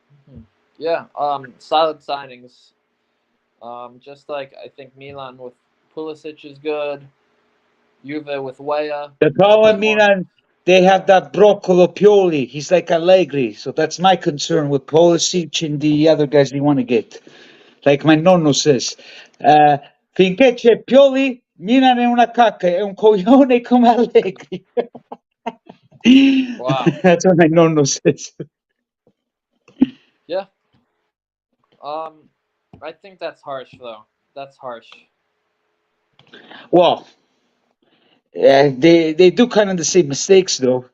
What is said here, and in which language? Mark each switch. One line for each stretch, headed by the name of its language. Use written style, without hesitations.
English: Mhm. Yeah, solid signings. Just like I think Milan with Pulisic is good. Juve with Weah The looks problem, more. Milan, they have that Broccolo Pioli. He's like Allegri, so that's my concern with Pulisic and the other guys they want to get.
Italian: Like my nonno says, uh, finché c'è Pioli, Milan è una cacca, è un coglione come Allegri.
English: Wow. That's what my nonno says. Yeah. I think that's harsh though. That's harsh. Well, they do kind of the same mistakes though.